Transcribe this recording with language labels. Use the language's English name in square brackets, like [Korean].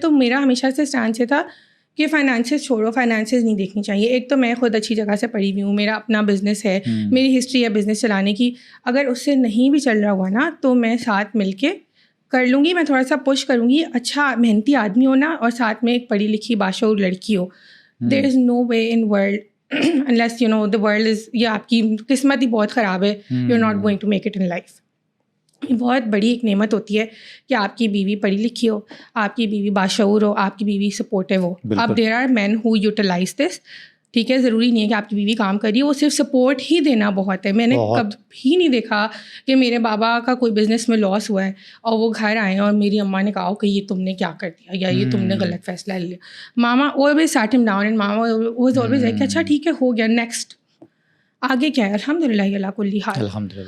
[Urdu] تو میرا ہمیشہ سے اسٹینڈ سے تھا کہ فائنانسز چھوڑو, فائنانسز نہیں دیکھنی چاہیے. ایک تو میں خود اچھی جگہ سے پڑھی ہوئی ہوں, میرا اپنا بزنس ہے, میری ہسٹری ہے بزنس چلانے کی. اگر اس سے نہیں بھی چل رہا ہوا نا تو میں ساتھ مل کے کر لوں گی, میں تھوڑا سا پش کروں گی. اچھا محنتی آدمی ہو نا, اور ساتھ میں ایک پڑھی لکھی باشعور لڑکی ہو. [English] There is no way in world unless the world is, [Urdu] یا آپ کی قسمت ہی بہت خراب ہے, [English] you're not going to make it in life. [Urdu] بہت بڑی ایک نعمت ہوتی ہے کہ آپ کی بیوی پڑھی لکھی ہو, آپ کی بیوی باشعور ہو, آپ کی بیوی سپورٹیو ہو. [English] اب there are men who utilize this. [Urdu] ٹھیک ہے, ضروری نہیں ہے کہ آپ کی بیوی کام کر رہی ہے, وہ صرف سپورٹ ہی دینا بہت ہے. میں نے کبھی نہیں دیکھا کہ میرے بابا کا کوئی بزنس میں لاس ہوا ہے اور وہ گھر آئے اور میری اماں نے کہا کہ یہ تم نے کیا کر دیا, یا یہ تم نے غلط فیصلہ لے لیا. ماما [English] always sat him down, and [Urdu] mama [English] was always like [Urdu] اچھا ٹھیک ہے, ہو گیا, نیکسٹ آگے کیا ہے, [Arabic] الحمد للہ اللہ کلی حال.